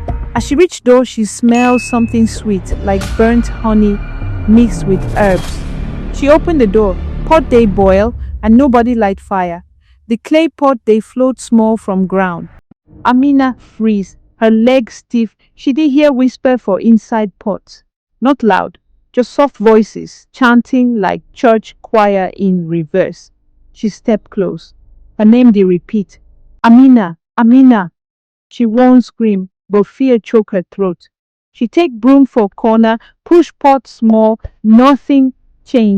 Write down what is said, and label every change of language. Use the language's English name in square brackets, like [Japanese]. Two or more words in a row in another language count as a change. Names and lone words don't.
[Nigerian Pidgin] As she reach door, she smells something sweet like burnt honey mixed with herbs. She open the door. Pot dey boil and nobody light fire. The clay pot dey float small from ground. Amina freeze. Her legs stiff. She dey hear whisper for inside pot. Not loud, just soft voices chanting like church choir in reverse. She step close. Her name dey repeat. Amina, Amina. She won't scream, but fear choke her throat. She take broom for corner, push pot small, nothing change.